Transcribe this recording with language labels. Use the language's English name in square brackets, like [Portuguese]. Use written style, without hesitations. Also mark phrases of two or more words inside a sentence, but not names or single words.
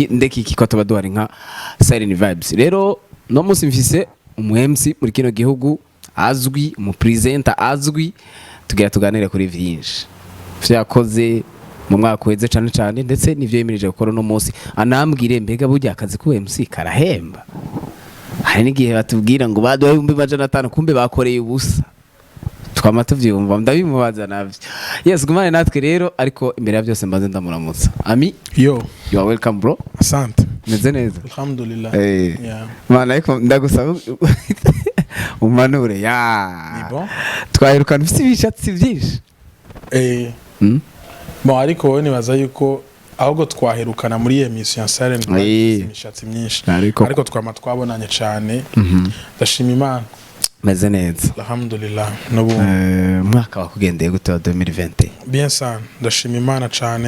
[Rundi] ndeki iki ko tubaduhari nka Siren Vibes rero no musi mfise umu MC muri kino gihugu azwi umu presenter azwi tugira tuganire kuri vyinshi vyakoze mu mwaka weze cyane ndetse nivyo yemirije gukora no musi anambwire mbega burya akazi ku MC karahemba hari n'igihe batubwira ngo baduha 1500 kumbe bakoreye ubusa twama tuvyumva ndabimubaza navyo yes gumane natwe rero ariko imbere ya byose mbaze ndamuramutsa ami yo [English] you are welcome bro [Rundi] asante meze neza alhamdulillah yeah mana ariko ndagusaba umanure ya twahirukana ufite ibishatsi byinshi bon ariko wowe nibaza yuko ahubwo twaherukana muri emission ya Siren imishatsi myinshi ariko twama twabonanye cyane ndashima Imana meze neza alhamdulillah n'ubu mwaka wakugendeye gute wa 2020 bien sana ndashima Imana cyane